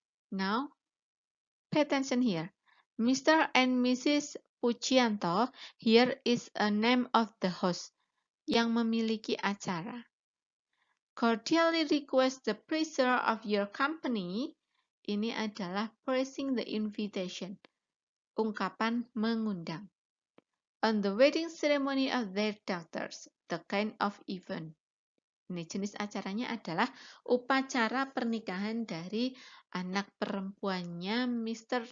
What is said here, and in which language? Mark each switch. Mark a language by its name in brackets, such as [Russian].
[English] Now, pay attention here. Mr. and Mrs. Pujianto, here is a name of the host [Indonesian] yang memiliki acara. [English] Cordially request the praiser of your company. [Indonesian] Ini adalah [English] praising the invitation. [Indonesian] Ungkapan mengundang. [English] On the wedding ceremony of their daughters, the kind of event. [Indonesian] Ini jenis acaranya adalah upacara pernikahan dari anak perempuannya Mr.